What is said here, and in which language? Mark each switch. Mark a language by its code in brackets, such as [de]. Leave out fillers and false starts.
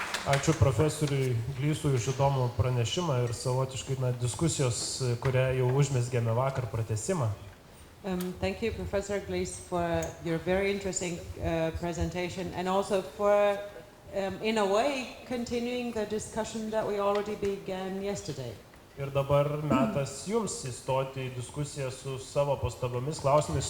[lt] Ačiū profesoriui Gleesui už įdomų pranešimą ir savotiškai diskusijos, kurią jau užmezgėme vakar pratęsimą. [en] Thank you, Professor Glees, for your very interesting presentation and also for, in a way, continuing the discussion that we already began yesterday. [lt] Ir dabar metas jums įstoti į diskusiją su savo pastabomis, klausimais.